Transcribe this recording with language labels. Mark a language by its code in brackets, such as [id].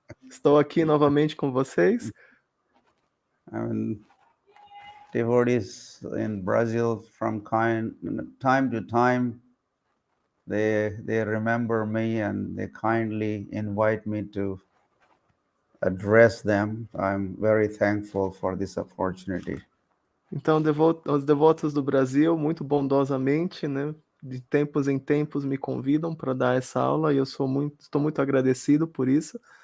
[pt] Estou aqui novamente com vocês. [en] I mean, devotees in Brazil, from time to time, they remember me and they kindly invite me to address them. I'm very thankful for this opportunity. [pt] Então, os devotos do Brasil, muito bondosamente, né, de tempos em tempos me convidam para dar essa aula e eu estou muito agradecido por isso.